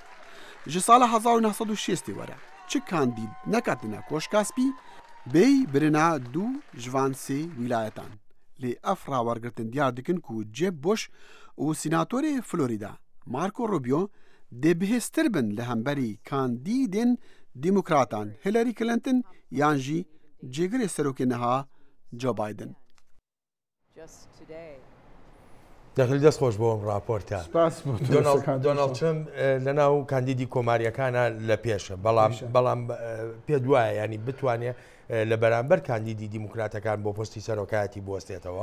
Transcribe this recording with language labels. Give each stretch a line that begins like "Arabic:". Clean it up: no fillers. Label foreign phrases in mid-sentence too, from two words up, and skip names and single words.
Kurdish: Ji sala 1960 were çi kandîd neketine koşka spî bêy birina dû ji van sê wilayetan. Lê ev rawergirtin diyar dikin ku Jeb Bush û sînatorê Florida Marco Rubio dê bihêztir bin li hemberî kandîdên demokratan Hillary Clinton yan jî cêgirê serokê niha Joe Biden.
Central Kurdish: دەخل دەست خۆش بۆ ئەم راپۆرتە. دۆناڵد ترامپ لەناو کاندیدی کۆماریەکانە لە پێشە بەڵام پێ دوایە ینی بتوانێت لە بەرامبەر کاندیدی دیموکراتەکان بۆ پۆستی سەرۆکایەتی بوەستێتەوە.